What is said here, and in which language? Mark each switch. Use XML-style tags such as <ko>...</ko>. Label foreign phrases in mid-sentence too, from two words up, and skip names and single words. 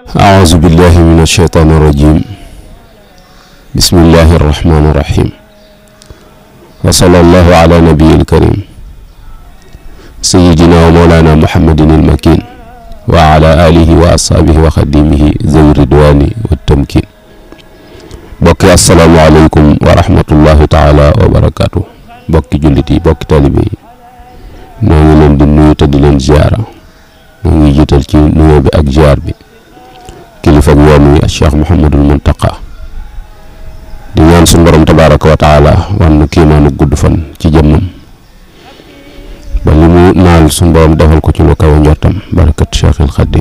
<ar>أعوذ بالله من الشيطان الرجيم بسم الله الرحمن الرحيم وصلى الله على نبي الكريم سيدنا ومولانا محمد المكين وعلى آله وأصحابه وخديمه ذوي الرضوان والتمكين. بokki السلام عليكم ورحمة الله تعالى وبركاته.</ar> <wo>bokki jullit yi bokki taalibe yi ñoo ngi leen di nuyu te di leen ziara. ñoo ngi jiital ci nuyoo bi ak ziar bi kilifa yoon wi Cheikh Mouhamadul Muntaqa di ñaan suñu borom</wo> <ar>تبارك وتعالى</ar> <wo>wan nu kiimaanu gudd fan ci jëmmam ba li mu naal suñu borom defal ko ci lu kaw njortam barakat Cheikhul Xadim.</wo>